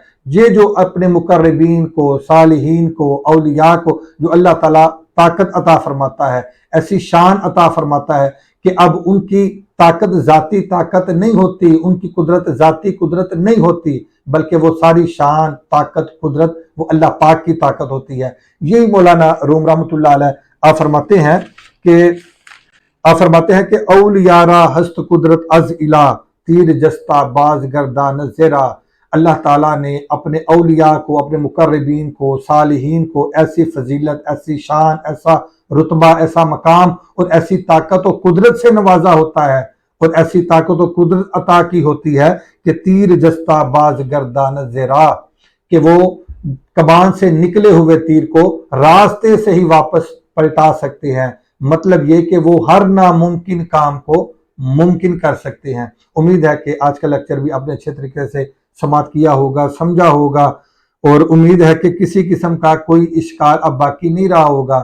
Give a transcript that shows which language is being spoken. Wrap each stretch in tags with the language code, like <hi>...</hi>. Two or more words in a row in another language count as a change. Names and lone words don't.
<ur>یہ جو اپنے مقربین کو، صالحین کو، اولیاء کو جو اللہ تعالیٰ طاقت عطا فرماتا ہے، ایسی شان عطا فرماتا ہے کہ اب ان کی طاقت ذاتی طاقت نہیں ہوتی، ان کی قدرت ذاتی قدرت نہیں ہوتی، بلکہ وہ ساری شان، طاقت، قدرت وہ اللہ پاک کی طاقت ہوتی ہے۔ یہی مولانا روم</ur> <ar>رحمۃ اللہ علیہ</ar> <ur>آپ فرماتے ہیں کہ</ur> <fa>اولیاء را ہست قدرت از الہ، تیر جستہ باز گردان زیرا۔</fa> <ur>اللہ تعالیٰ نے اپنے اولیاء کو، اپنے مقربین کو، صالحین کو ایسی فضیلت، ایسی شان، ایسا رتبہ، ایسا مقام اور ایسی طاقت و قدرت سے نوازا ہوتا ہے، اور ایسی طاقت و قدرت عطا کی ہوتی ہے کہ</ur> <fa>تیر جستہ باز گردان زیرا،</fa> <ur>کہ وہ کمان سے نکلے ہوئے تیر کو راستے سے ہی واپس پلٹا سکتے ہیں۔ مطلب یہ کہ وہ ہر ناممکن کام کو ممکن کر سکتے ہیں۔ امید ہے کہ آج کا لیکچر بھی آپ نے اچھے طریقے سے سماعت کیا ہوگا، سمجھا ہوگا، اور امید ہے کہ کسی قسم کا کوئی اشکال اب باقی نہیں رہا ہوگا۔</ur>